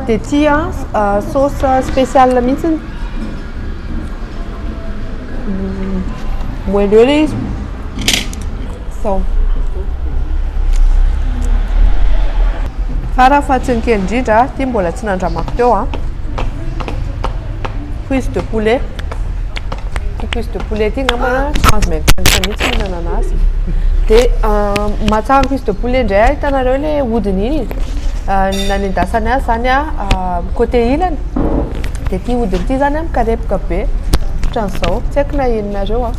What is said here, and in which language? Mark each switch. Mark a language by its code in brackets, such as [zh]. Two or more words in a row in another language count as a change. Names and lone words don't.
[mg] Dia ty a [fr] sauce spéciale [mg] mihitsiny. Moelleux le izy. Sao. Fa raha fahatsiny kely indrindra, ty mbola tsy nandramako teo a. [fr] Cuisse de poulet. Cuisse de poulet [mg] ty ngamba tsy mahazo maivagna mihitsy mihinana anazy. Dia mahatsara [fr] cuisse de poulet [mg] indray hitanareo le hodiny iny. Nanendasany azy zany [fr] a côté [mg] ilany. Dia ty hodiny ty zany a mikarepoka be. Ohatran'izao, tsy haiko na henonareo a.